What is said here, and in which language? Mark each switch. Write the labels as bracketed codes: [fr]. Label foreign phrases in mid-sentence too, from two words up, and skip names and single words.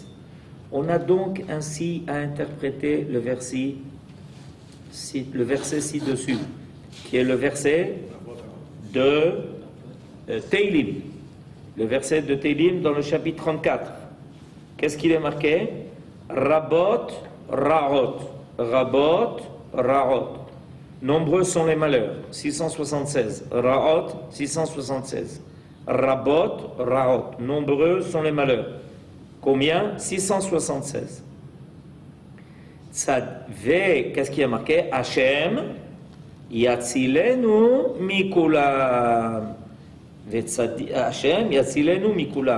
[fr] On a donc ainsi à interpréter le verset ci-dessus, qui est le verset de Teilim. Le verset de Teilim dans le chapitre 34. Qu'est-ce qu'il est marqué? [he] רבות רעות רבות רעות. [fr] Nombreux sont les malheurs, 676. [he] רעות 676 רבות רעות. [fr] Nombreux sont les malheurs. Combien? 676. Qu'est-ce qui est marqué? [he] השם יצילנו מכולם. השם יצילנו מכולם.